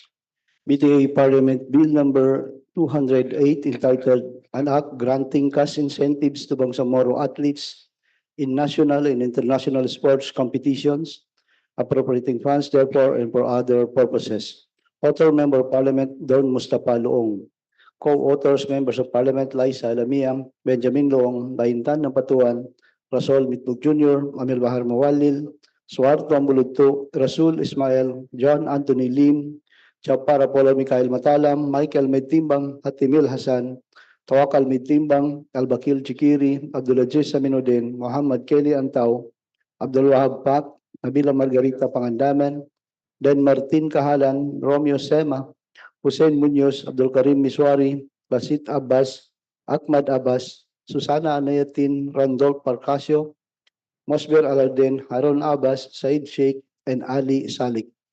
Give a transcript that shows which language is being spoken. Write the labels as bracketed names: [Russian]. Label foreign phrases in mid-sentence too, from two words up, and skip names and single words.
[English] BTA Parliament Bill number 208 entitled An Act Granting Cash Incentives to Bangsamoro Athletes in National and International Sports Competitions, appropriating funds therefore and for other purposes. Author Member of Parliament Don Mustafa Loong. Co-authors Members of Parliament Liza Alamiam, Benjamin Loong, Baintan ng Patuan, Rasol Mitbug Jr., Amil Bahar Mawalil, Suarto Ambulugto, Rasul Ismail, John Anthony Lim, Chapar Apollo Mikhail Matalam, Michael Medtimbang, Hatimil Hasan, Tawakal Medtimbang, Albakil Chikiri, Abdulaziz Aminuddin, Muhammad Kelly Antaw, Abdul Wahab Pak, Nabila Margarita Pangandaman, Dan Martin Kahalan, Romeo Sema, Hussein Munoz, Abdul Karim Miswari, Basit Abbas, Ahmad Abbas, Susana Anayatin, Randolph Parcasio, Mosber Aladin, Harun Abbas, Said Sheikh, and Ali Salik.